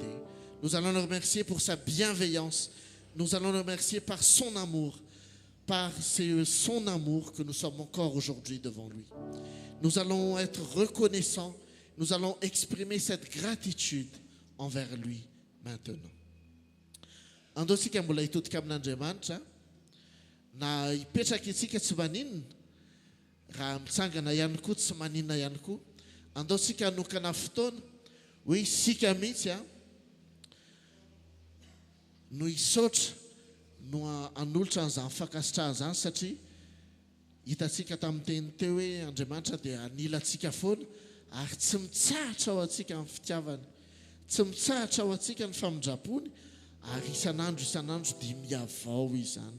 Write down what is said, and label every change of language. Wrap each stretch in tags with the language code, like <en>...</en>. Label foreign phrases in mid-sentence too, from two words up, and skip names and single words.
<fr>Nous allons le remercier pour sa bienveillance. Nous allons le remercier par son amour, par son amour que nous sommes encore aujourd'hui devant lui. Nous allons être reconnaissants, nous allons exprimer cette gratitude envers lui maintenant.</fr> <mg>Andao sika mbola hitotika amin'Andriamanitra na hipetraka itsika tsy maninona raha mitsangana ihany koa tsy maninona ihany koa. Andao sika hanokana fotoana hoe isika mihitsy no hisaotra no hanolotra an'izany fankasitrahana zany satria hitatsika tamin'ny teny teo hoe Andriamanitra dia anilantsika foana ary tsy mitsahatra ao antsika amin'ny fitiavany, tsy mitsahatra ao antsika ny famindrapony ary isan'andro dia miavao izany.</mg>